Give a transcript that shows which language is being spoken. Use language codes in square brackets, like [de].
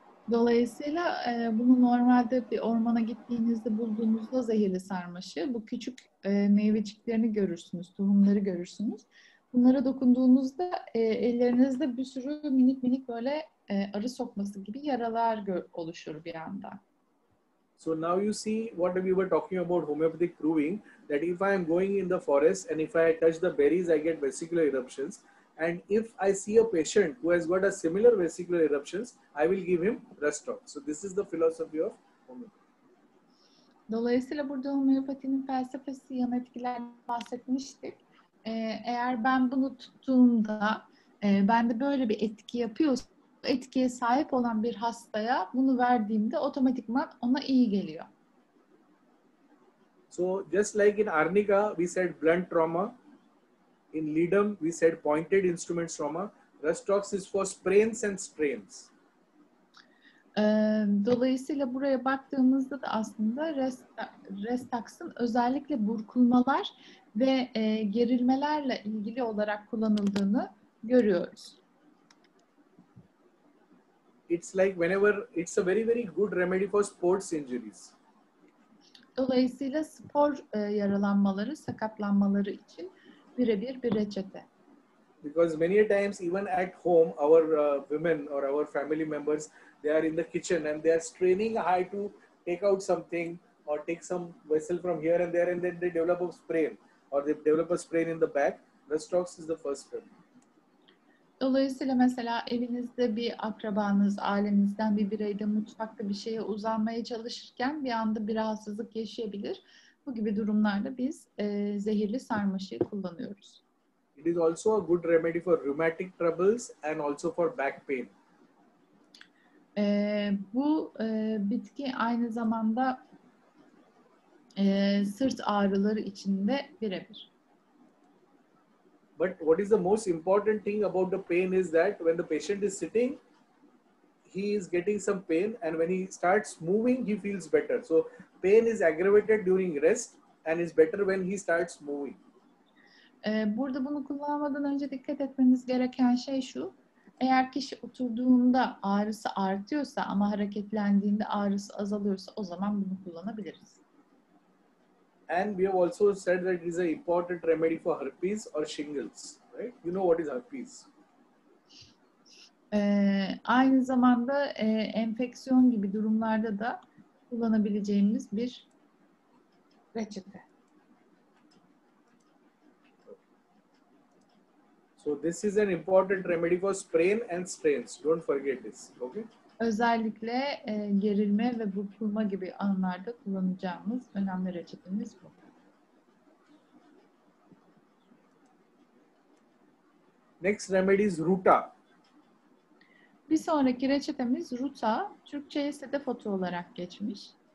[tr] Dolayısıyla bunu normalde bir ormana gittiğinizde bulduğunuzda zehirli sarmaşığı, bu küçük meyveciklerini görürsünüz, tohumları görürsünüz. Bunlara dokunduğunuzda ellerinizde bir sürü minik minik böyle arı sokması gibi yaralar oluşur bir anda. [en] So now you see what we were talking about homeopathic proving that if I am going in the forest and if I touch the berries, I get vesicular eruptions. And if I see a patient who has got a similar vesicular eruptions, I will give him Rustox. So this is the philosophy of homeopathy. [tr] Dolayısıyla burada homeopatinin felsefesi, yan etkilerden bahsetmiştik. Eğer ben bunu tuttuğumda, bende böyle bir etki yapıyorsa, etkiye sahip olan bir hastaya bunu verdiğimde otomatikman ona iyi geliyor. [en] So just like in arnica, we said blunt trauma. In ledum, we said pointed instruments trauma. Rustox is for sprains and strains. [tr] Dolayısıyla buraya baktığımızda da aslında Rustox'ın özellikle burkulmalar ve gerilmelerle ilgili olarak kullanıldığını görüyoruz. [en] It's like whenever it's a very very good remedy for sports injuries. [tr] Dolayısıyla spor yaralanmaları, sakatlanmaları için birebir bir reçete. [en] Because many times even at home our women or our family members, they are in the kitchen and they are straining hard to take out something or take some vessel from here and there, and then they develop a sprain or they develop a sprain in the back. Rustox is the first step. [tr] Dolayısıyla mesela evinizde bir akrabanız, ailenizden bir birey de mutfakta bir şeye uzanmaya çalışırken bir anda bir rahatsızlık yaşayabilir. Bu gibi durumlarda biz zehirli sarmaşığı kullanıyoruz. [en] It is also a good remedy for rheumatic troubles and also for back pain. [tr] Bu bitki aynı zamanda sırt ağrıları için de birebir. [en] But what is the most important thing about the pain is that when the patient is sitting, he is getting some pain, and when he starts moving, he feels better. So pain is aggravated during rest and is better when he starts moving. [tr] Burada bunu kullanmadan önce dikkat etmeniz gereken şey şu: eğer kişi oturduğunda ağrısı artıyorsa ama hareketlendiğinde ağrısı azalıyorsa o zaman bunu kullanabiliriz. [en] And we have also said that it is an important remedy for herpes or shingles, right? You know what is herpes? [tr] Aynı zamanda enfeksiyon gibi durumlarda da kullanabileceğimiz bir reçete. [en] So this is an important remedy for sprain and strains. Don't forget this, okay? [tr] Özellikle gerilme ve burkulma gibi anlarda kullanacağımız önemli reçetemiz bu. [en] Next remedy is ruta. [tr] Bir sonraki reçetemiz ruta. Türkçe'ye sedef otu olarak geçmiş.